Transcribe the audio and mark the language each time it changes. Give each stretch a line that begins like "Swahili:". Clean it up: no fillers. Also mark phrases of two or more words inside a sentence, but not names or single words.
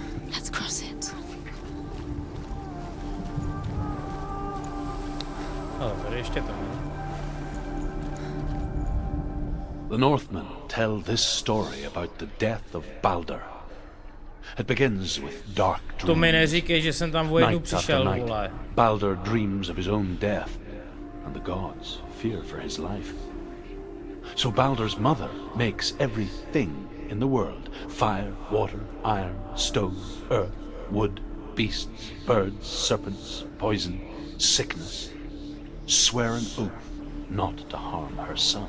English: Let's cross it. The Northmen tell this story about the death of Balder. It begins with dark dreams.
Czech: To mi neříkej, že jsem tam o jednu
English: Night after
Czech: přišel,
English: night,
Czech: vole.
English: Balder dreams of his own death, and the gods fear for his life. So Baldur's mother makes everything in the world: fire, water, iron, stone, earth, wood, beasts, birds, serpents, poison, sickness, swear an oath not to harm her son.